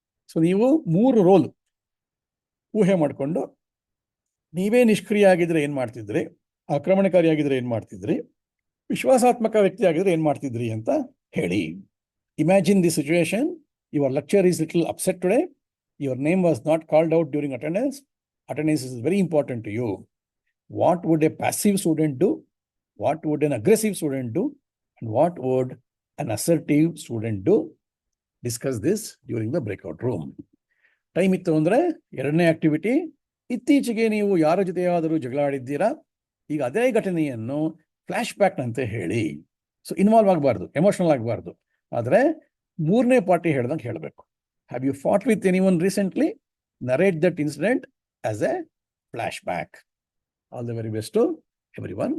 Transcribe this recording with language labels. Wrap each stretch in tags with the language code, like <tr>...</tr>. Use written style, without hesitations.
<kn>So ನೀವು 3 roll ಊಹೆ ಮಾಡಿಕೊಂಡು, ನೀವೇ ನಿಷ್ಕ್ರಿಯ ಆಗಿದ್ರೆ ಏನು ಮಾಡ್ತಿದ್ರಿ, ಆಕ್ರಮಣಕಾರಿಯಾಗಿದ್ರೆ ಏನು ಮಾಡ್ತಿದ್ರಿ, ವಿಶ್ವಾಸಾತ್ಮಕ ವ್ಯಕ್ತಿ ಆಗಿದ್ರೆ ಏನು ಮಾಡ್ತಿದ್ರಿ ಅಂತ ಹೇಳಿ.</kn> <en>Imagine the situation. Your lecture is little upset today. Your name was not called out during attendance. Attendance is very important to you. What would a passive student do? What would an aggressive student do? And what would an assertive student do? Discuss this during the breakout room.</en> <kn>Time ಇತ್ತು ಅಂದರೆ 2ನೇ activity, ಇತ್ತೀಚೆಗೆ ನೀವು ಯಾರ ಜೊತೆಯಾದರೂ ಜಗಳ ಆಡಿದ್ದೀರಾ? ಈಗ ಅದೇ ಘಟನೆಯನ್ನು ಫ್ಲ್ಯಾಶ್ ಬ್ಯಾಕ್ನಂತೆ ಹೇಳಿ. ಸೊ ಇನ್ವಾಲ್ವ್ ಆಗಬಾರ್ದು, ಎಮೋಷನಲ್ ಆಗಬಾರ್ದು, ಆದರೆ 3ನೇ ಪಾರ್ಟಿ ಹೇಳ್ದಂಗೆ ಹೇಳಬೇಕು.</kn> <en>Have you fought with anyone recently? Narrate that incident as a flashback. All the very best to everyone.</en>